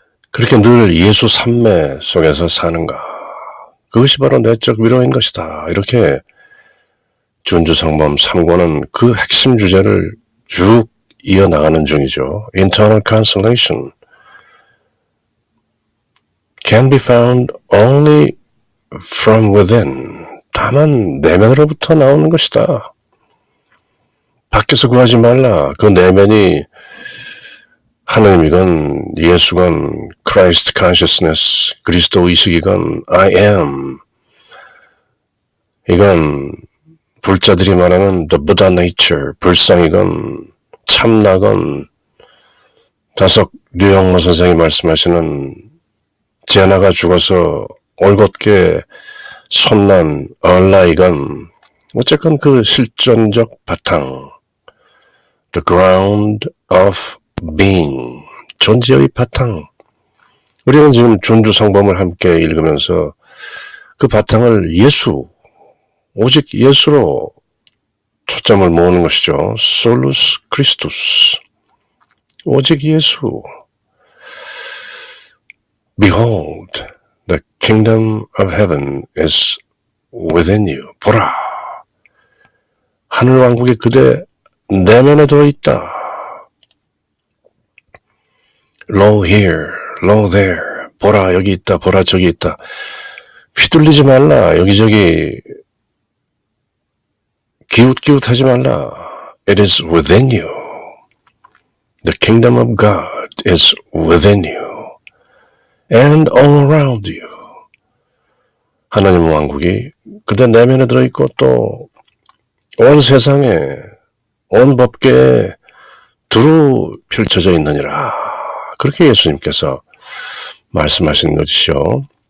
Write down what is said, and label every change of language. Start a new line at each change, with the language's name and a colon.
Korean: 그렇게 늘 예수 삼매 속에서 사는가? 그것이 바로 내적 위로인 것이다. 이렇게 존주성범 3권은 그 핵심 주제를 쭉 이어나가는 중이죠.
English: Internal consolation can be found only from within.
Korean: 다만 내면으로부터 나오는 것이다. 밖에서 구하지 말라. 그 내면이 하나님이건 예수건
English: Christ consciousness,
Korean: 그리스도 의식이건
English: I am,
Korean: 이건 불자들이 말하는
English: the Buddha nature,
Korean: 불성이건 참나건 다석 류영모 선생이 말씀하시는 제나가 죽어서 올곧게 손난 얼라이건 어쨌건 그 실존적 바탕,
English: the ground of being,
Korean: 존재의 바탕. 우리는 지금 존주성범을 함께 읽으면서 그 바탕을 예수, 오직 예수로 초점을 모으는 것이죠.
Latin: Solus Christus,
Korean: 오직 예수.
English: Behold, the kingdom of heaven is within you.
Korean: 보라, 하늘왕국이 그대 내면에 들어있다.
English: Lo here, lo there.
Korean: 보라 여기 있다, 보라 저기 있다. 휘둘리지 말라. 여기저기 기웃기웃하지 말라.
English: It is within you. The kingdom of God is within you. And all around you.
Korean: 하나님 왕국이 그대 내면에 들어있고 또 온 세상에, 온 법계에 두루 펼쳐져 있느니라. 그렇게 예수님께서 말씀하신 것이죠.